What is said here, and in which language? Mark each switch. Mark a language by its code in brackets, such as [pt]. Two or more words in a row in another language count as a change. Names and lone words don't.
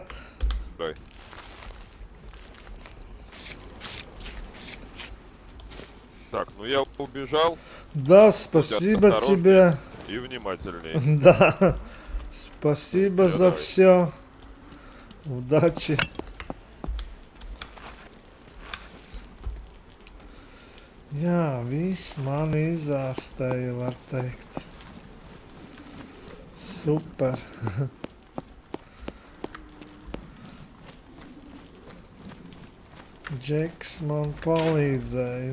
[ru] Дай. Так, ну я убежал. Да, спасибо осторожней. тебе. И внимательней. Да. Спасибо Всё, за давай. все. Удачи. [lv] Jā, viss man izārstēja, var teikt. Super. Džeks man palīdzēja.